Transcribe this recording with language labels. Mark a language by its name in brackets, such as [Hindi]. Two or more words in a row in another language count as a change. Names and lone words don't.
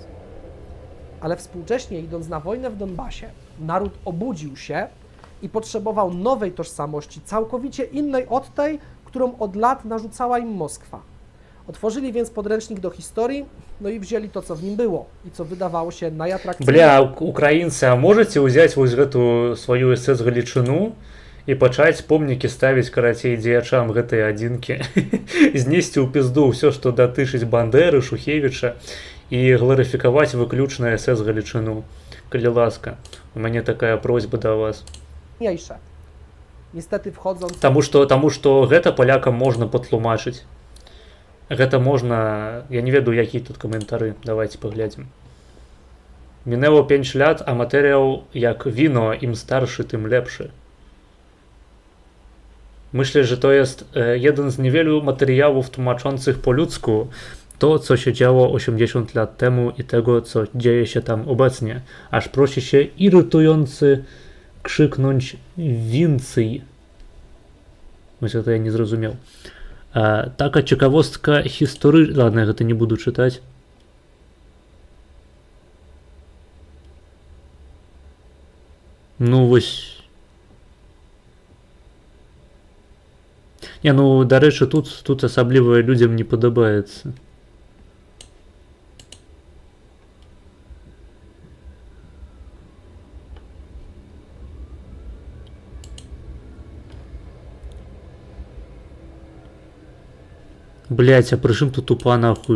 [Polish] Ale współcześnie, idąc na wojnę w Donbasie, naród obudził się i potrzebował nowej tożsamości, całkowicie innej od tej, którą od lat narzucała im Moskwa. Otworzyli więc podręcznik do historii, no i wzięli to, co w nim było i co wydawało się najatrakcyjniejsze. [Belarusian] Бля, украінцы, а можаце ўзяць вось гэту сваю СС Галічыну і пачаць помнікі ставіць, карацей, дзеячам гэтай адзінкі, знесці ў пізду ўсё, што датычыць Бандеры, Шухевіча, і гларыфікаваць выключна СС Галічыну. Калі ласка, у мяне такая просьба да вас. [Polish] Niestety wchodząc... [Belarusian] Таму што гэта палякам можна патлумачыць. Гэта можна... Я не ведаю, якія тут каментары. Давайте паглядзім. [Polish] Мінęło 5 lat, a materiał jak wino, im starszy, tym lepszy. Myślę, że to jest jeden z niewielu materiałów tłumaczących po ludzku to, co się działo 80 lat temu i tego, co dzieje się tam obecnie. Aż prosi się irytujący krzyknąć więcej. Myślę, to ja nie zrozumiał. Taka ciekawostka historyczna. [Russian] Ладно, я это не буду читать. [Belarusian] Ну вось. Не, ну, да рэчы, тут асабліва людзям не падабаецца. Блять, а пры чым тут УПА нахуй?